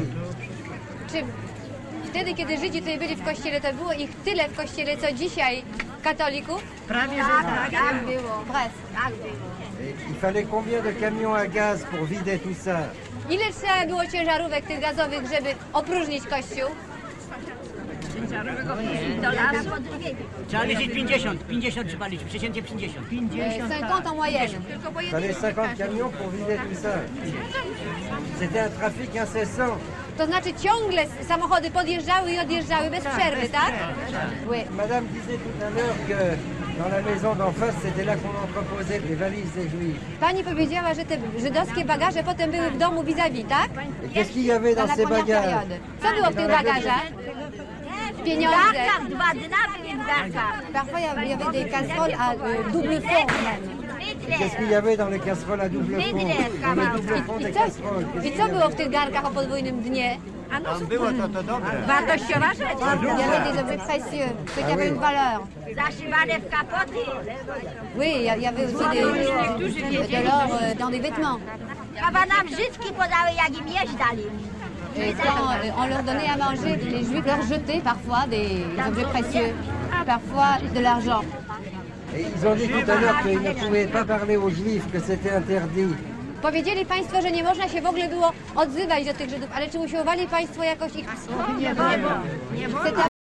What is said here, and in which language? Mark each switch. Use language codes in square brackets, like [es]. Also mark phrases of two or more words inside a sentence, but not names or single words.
[pl] Czy wtedy, kiedy Żydzi tutaj byli w kościele, to było ich tyle w kościele, co dzisiaj katolików? Prawie, że tak. Tak było. [fr] Et il fallait combien de camions à gaz pour vider tout ça? [pl] Ile trzeba było ciężarówek tych gazowych, żeby opróżnić kościół? Trzeba liczyć 50 trzeba liczyć, przeciętnie 50. 50, [fr] 50 en moyenne. Il fallait 50 camions pour vider tout ça. C'était un trafic incessant. [pl] To znaczy ciągle samochody podjeżdżały i odjeżdżały bez przerwy, tak? [fr] Oui. Madame disait tout à l'heure que dans la maison d'en face, c'était là qu'on entreposait les valises des Juifs. [pl] Pani powiedziała, że te żydowskie bagaże potem były w domu vis-à-vis, tak? [fr] Et qu'est-ce qu'il y avait Dans dans la ces première bagages? période. [pl] Co było w tych bagażach? W Pieniądze. garkach, 2 dna były w garkach. [fr] Parfois, il y avait des casseroles à double fond. Qu'est-ce qu'il y avait dans les casseroles à double fond? Dans les double fond des casseroles. [pl] I co było w tych garkach o podwójnym dnie? Tam było to dobre. Wartościowa rzecz. [fr] Il y avait des objets précieux, ceux qui avaient une valeur. [pl] Zaszywane w kapoty. [fr] Oui, il y avait aussi de l'or dans des vêtements. [pl] Chyba nam Żydki podały, jak im jeść dali. [fr] Et quand on leur donnait à manger, les Juifs leur jetaient parfois des objets précieux. parfois de l'argent. Et ils ont dit tout à l'heure qu'ils ne pouvaient pas parler aux Juifs, que c'était interdit. [pl] Powiedzieli Państwo, że nie można się w ogóle było odzywać do tych Żydów, ale czy usiłowali Państwo jakoś ich... Nie,